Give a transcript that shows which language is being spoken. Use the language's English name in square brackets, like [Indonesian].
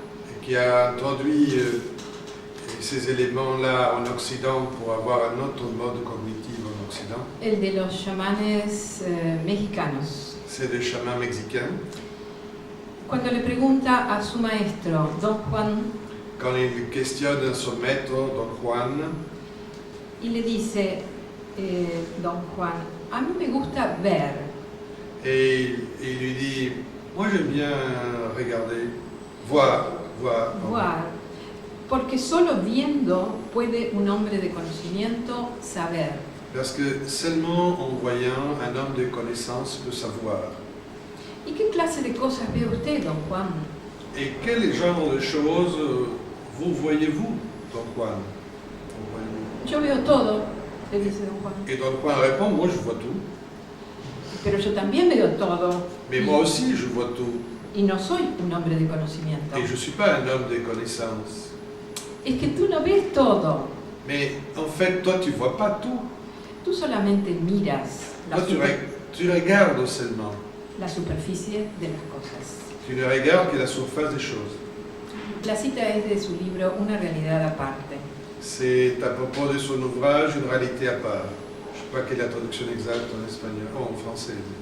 [French] Et qui a introduit ces éléments-là en Occident pour avoir un autre mode cognitif en Occident. [Spanish] El de los chamanes mexicanos. [French] C'est des chamans mexicains. [Spanish] Cuando le pregunta a su maestro, Don Juan, [French] Quand il questionne son maître, Don Juan, [Spanish] y le dice, Don Juan, a mí me gusta ver. [French] et il lui dit, moi j'aime bien regarder, voir. Voir. [Spanish] Porque solo viendo puede un hombre de conocimiento saber. [French] Parce que seulement en voyant, un homme de connaissance peut savoir. [Spanish] ¿Y qué clase de cosas ve usted, Don Juan? [French] Et quel genre de choses vous voyez-vous, Don Juan? [Spanish] Yo veo todo, le dice Don Juan. [French] Et Don Juan répond, moi je vois tout. [Spanish] Pero yo también veo todo. [French] Mais moi aussi je vois tout. [Spanish] Y no soy un hombre de conocimiento. [French] Et je ne suis pas un homme de connaissance. [Spanish] Es que tú no ves todo. [French] Mais en fait, toi tu vois pas tout. [Spanish] Tú solamente miras [French] Toi tu regardes seulement. [Spanish] la superficie de las cosas. [French] Tu ne regardes que la surface des choses. [Spanish] La cita es de su libro Una realidad aparte. [French] C'est à propos de son ouvrage Une réalité à part. Je ne sais pas quelle est la traduction exacte en espagnol, en français.